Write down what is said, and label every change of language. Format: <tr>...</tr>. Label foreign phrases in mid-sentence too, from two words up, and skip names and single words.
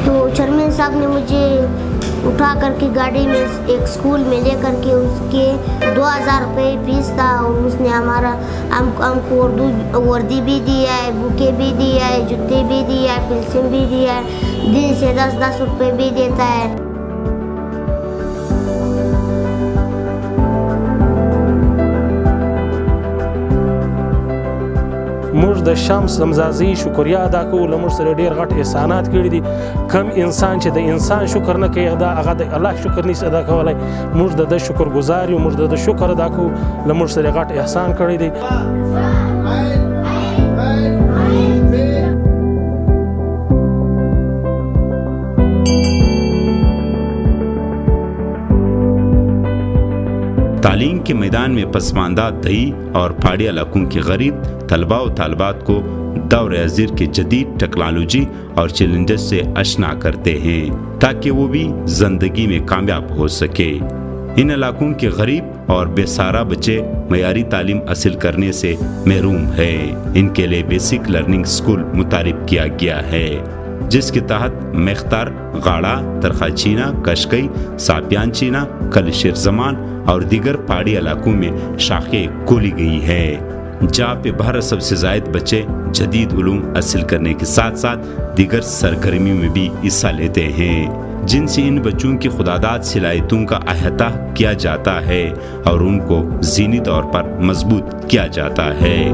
<ur>تو چیئرمین صاحب نے مجھے اٹھا کر کے گاڑی میں ایک اسکول میں لے کر کے اس کے 2000 روپے فیس تھا، اور اس نے ہم کو اردو وردی بھی دیا ہے، بکے بھی دیا ہے، جوتے بھی دیا ہے، پنسل بھی دیا ہے، دن سے 10 روپے بھی دیتا ہے۔</ur> <ps>موږ د شمس حمزه زئی شکریا ادا کوو، له موږ سره ډېر غټ احسانات کړي دي۔ کم انسان چې د انسان شکر نه کوي هغه د الله شکر نشي ادا کولی۔ موږ د ده شکر ګزار یو، موږ د ده شکر ادا کوو، له موږ سره غټ احسان کړی دی۔</ps> <ur>تعلیم کے میدان میں پسماندہ دیہی اور پہاڑی علاقوں کے غریب طلباء و طالبات کو دور حاضر کے جدید ٹیکنالوجی اور چیلنجز سے آشنا کرتے ہیں تاکہ وہ بھی زندگی میں کامیاب ہو سکے۔ ان علاقوں کے غریب اور بے سہارا بچے معیاری تعلیم حاصل کرنے سے محروم ہیں۔ ان کے لیے بیسک لرننگ اسکول متعارف کیا گیا ہے، جس کے تحت میختر، غاڑہ، ترخاچینہ، کشکئی، ساپیان چینہ، کلشیر زمان اور دیگر پہاڑی علاقوں میں شاخیں کھولی گئی ہے، جہاں پہ 1200 سے زائد بچے جدید علوم حاصل کرنے کے ساتھ ساتھ دیگر سرگرمیوں میں بھی حصہ لیتے ہیں، جن سے ان بچوں کی خودآداد صلاحیتوں کا احاطہ کیا جاتا ہے اور ان کو ذہنی طور پر مضبوط کیا جاتا ہے۔</ur>